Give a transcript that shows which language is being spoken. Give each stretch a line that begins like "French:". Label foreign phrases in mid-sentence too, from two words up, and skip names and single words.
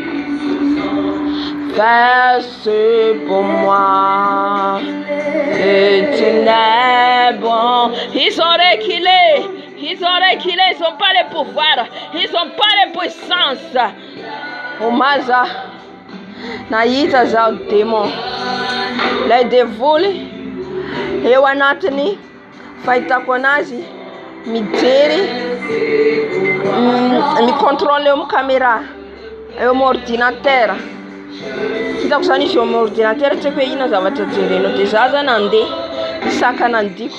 French: Fais pour moi, et tu n'es bon. Ils ont reculé, ils n'ont pas le pouvoir, ils n'ont pas la puissance.
Malagasy: Umaza, naita za démon, les devoly, eo anatiny fahitako anazy mijery, micontrôle eo amin'ny caméra, eo amin'ny ordinateur. Hitako zany izy eo amin'ny ordinateur, tsy haiko hoe inona zavatra jerenao, dia za zany andeha misakana andiko.